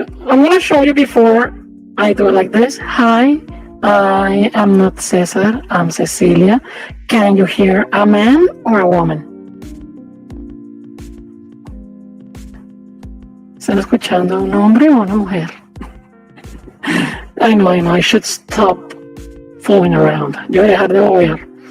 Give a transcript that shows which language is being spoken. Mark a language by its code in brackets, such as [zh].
[en] I'm going to show you before I do it like this. Hi, I am not Cesar, I'm Cecilia. Can you hear a man or a woman? [es] ¿Están escuchando a un hombre o una mujer? [en] I know, I should stop fooling around. [es] Yo voy a dejar de bobear.